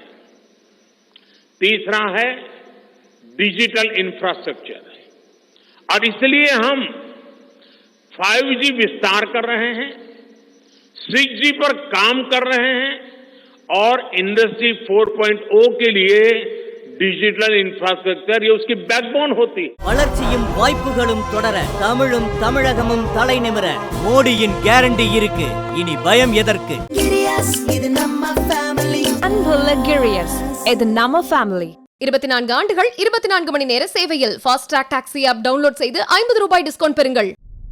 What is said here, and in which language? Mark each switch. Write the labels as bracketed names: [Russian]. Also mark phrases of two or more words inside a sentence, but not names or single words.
[Hindi] तीसरा है [English] digital infrastructure, [Hindi] और इसलिए हम 5G विस्तार कर रहे हैं, 6G पर काम कर रहे हैं और इंडस्ट्री 4.0 के लिए [English] digital infrastructure [Hindi] ये उसकी बैकबोन होती है। [Tamil] வளர்ச்சியும் வாய்ப்புகளும் தொடர தமிழும் தமிழகமும் தலை நிமிர மோடியின் கேரண்டி இருக்கு. இனி பயம் எதற்கு? அன்புள்ள Girius, இது நம்ம family. 24 ஆண்டுகள் 24 மணி நேர சேவையில் ஃபாஸ்ட் ட்ராக் டாக்ஸி [English] app download [Tamil] செய்து 50 ரூபாய் டிஸ்கவுண்ட் பெறுங்கள்.